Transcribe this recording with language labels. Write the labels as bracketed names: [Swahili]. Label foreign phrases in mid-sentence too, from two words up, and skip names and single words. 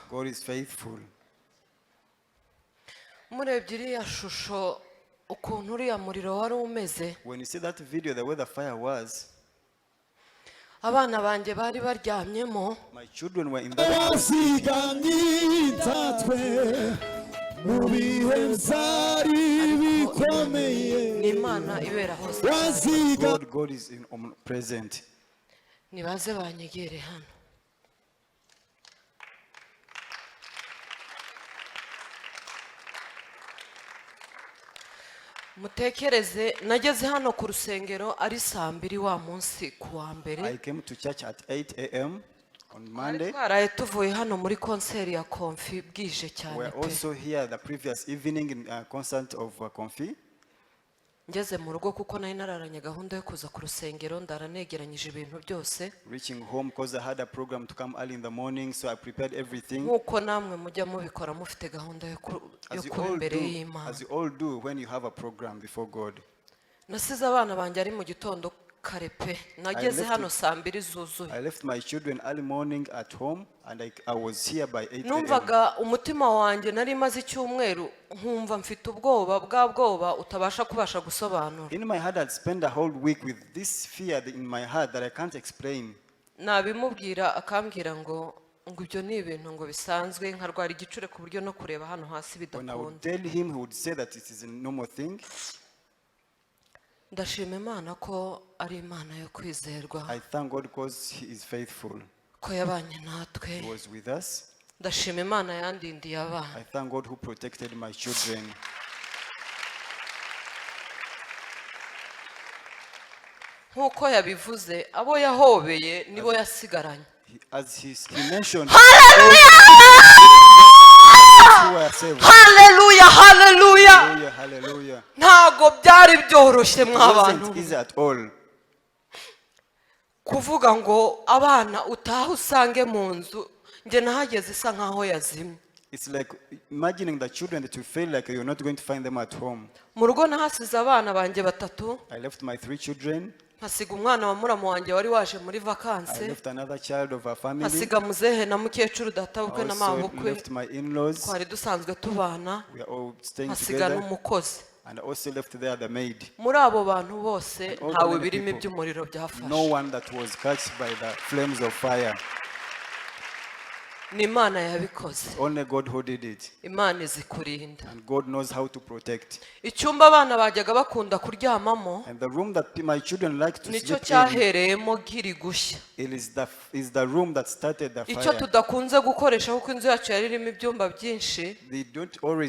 [English] God is faithful. [Kinyarwanda] murebye iriya shusho ukuntu uriya muriro wari umeze [English] When you see that video, the way the fire was, [Kinyarwanda] abana banjye bari baryamyemo [English] my children were in that house. [Kinyarwanda] ni Imana ibera hose [English] God is present. [Kinyarwanda] nibaze banyegere hano mutekereze nageze hano ku rusengero ari 2:00 wa munsi ku wa mbere [English] I came to church at 8 a.m. on Monday. [Kinyarwanda] twaraye tuvuye hano muri konseri ya Konfi bwije cyane [English] We're pe also here the previous evening in a concert of Konfi. [Kinyarwanda] ngeze mu rugo kuko nari nararanye gahunda yo kuza ku rusengero ndaranegeranyije ibintu byose [English] Reaching home because I had a program to come early in the morning, so I prepared everything. [Kinyarwanda] nkuko namwe mujya mubikora mufite gahunda yo kuba imbere y'Imana [English] As you all do when you have a program before God. [Kinyarwanda] nasize abana banjye ari mu gitondo kare pe nageze [English] left hano it- [Kinyarwanda] 2:00 zuzuye [English] I left my children early morning at home and I was here by 8 a.m. [Kinyarwanda] numvaga umutima wanjye nari maze icyumweru nkumva mfite ubwoba bwa bwoba utabasha kubasha gusobanura [English] In my heart, I'd spent a whole week with this fear in my heart that I can't explain. [Kinyarwanda] nabimubwira akambwira ngo ibyo ni ibintu ngo bisanzwe nkarwara igicure ku buryo no kureba hano hasi [English] When I would [Kinyarwanda] bidakunda. [English] tell him, he would say that it is a normal thing. [Kinyarwanda] Ndashima Imana ko ari Imana yo kwizerwa, [English] I thank God because He is faithful. [Kinyarwanda] ko yabanye natwe. [English] He was with us. [Kinyarwanda] Ndashima Imana yandindiye abana. [English] I thank God who protected my children. [Kinyarwanda] Nk'uko yabivuze abo yahobeye nibo yasigaranye. [English] As he mentioned, Hallelujah! who were saved. Hallelujah, hallelujah. Hallelujah, hallelujah. [Kinyarwanda] Ntago byari byoroshye [English] It [Kinyarwanda] mw'abantu. [English] wasn't easy at all. [Kinyarwanda] Kuvuga ngo abana utaha usange mu nzu, nge nahageze isa nkaho yazimye. [English] It's like imagining the children that you feel like you're not going to find them at home. [Kinyarwanda] Mu rugo nahasize abana banjye batatu, [English] I left my 3 children. [Kinyarwanda] nkasiga umwana wa muramu wanjye wari waje muri [English] I vakanse, left another child of our family. [Kinyarwanda] nkasiga muzehe na mukecuru databukwe [English] I na also mabukwe, left my in-laws. [Kinyarwanda] twari dusanzwe tubana, [English] We are all staying nkasiga together. n'umukozi. And I also left there the maid. [Kinyarwanda] Muri abo bantu bose [English] And all ntawe the many birimo people, iby'umuriro No byafashe. one that was catched by the flames of fire. [Kinyarwanda] Ni Imana yabikoze. [English] Only God who did it. [Kinyarwanda] Imana izi kurinda. [English] And God knows how to protect. [Kinyarwanda] Icyumba abana bajyaga bakunda kuryamamo [English] And the room that my children like to nicyo sleep in, [Kinyarwanda] cyahereyemo nkiri gushya. [English] it is the room that started the Icyo fire. [Kinyarwanda] tudakunze gukoresha kuko inzu yacu yari irimo ibyumba byinshi, [English] They don't always